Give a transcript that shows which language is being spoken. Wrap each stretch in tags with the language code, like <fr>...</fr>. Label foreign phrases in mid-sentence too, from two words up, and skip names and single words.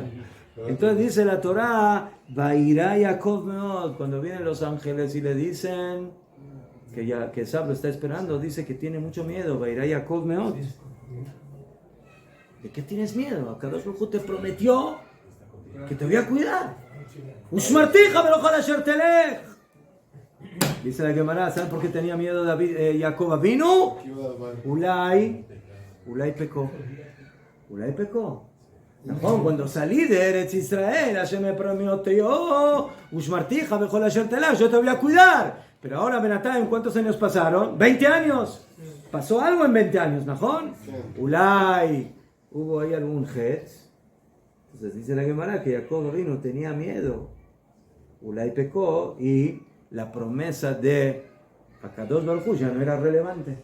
<es>Entonces dice la Torá,</es> <he>ויירא יעקב מאד,</he> <es>cuando vienen los ángeles y le dicen que Esab lo está esperando, dice que tiene mucho miedo,</es> <he>ויירא יעקב מאד.</he> <es>¿De qué tienes miedo? Akadosh Baruj Hu te prometió que te voy a cuidar.</es> <he>ושמרתיך בכל אשר תלך.</he> <es>Dice la Gemara, ¿saben por qué tenía miedo Jacob Avinu? Ulay pecó. Cuando salí de Eretz Israel, Hashem me prometió,</es> <he>ושמרתיך בכל אשר תלך,</he> <es>yo te voy a cuidar. Pero ahora, Benatán, ¿cuántos años pasaron? 20 años. Pasó algo en 20 años, ¿najón? Ulay, hubo ahí algún jet. Entonces dice la Gemara que Jacob Avinu tenía miedo. Ulay pecó y la promesa de Akadosh Baruj Hu ya no era relevante.</es>